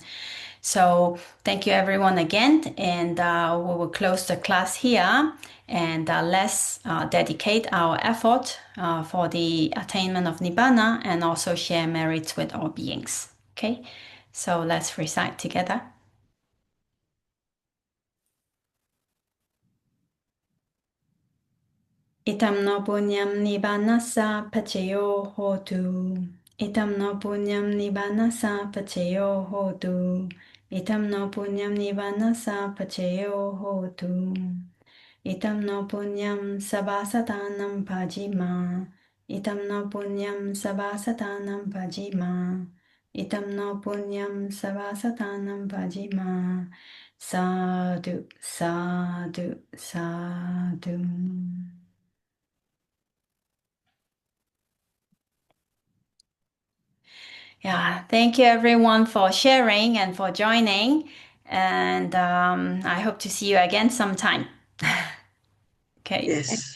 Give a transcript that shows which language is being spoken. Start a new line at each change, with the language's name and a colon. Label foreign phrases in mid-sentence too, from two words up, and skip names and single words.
English: So thank you everyone again, and we will close the class here, and let's dedicate our effort for the attainment of Nibbana and also share merits with all beings. Okay, so let's recite together.
Pali: Itam no punyam nibbanassa pachayo hotu. Itam no punyam nibbanassa pachayo hotu. Itam no punyam nibbanassa pachayo hotu. Itam no punyam sabhasatanam pajima. Itam no punyam sabhasatanam pajima. Itam no punyam sabhasatanam pajima. Sadhu, sadhu, sadhu.
English: Yeah, thank you everyone for sharing and for joining. And I hope to see you again sometime. Okay. Yes.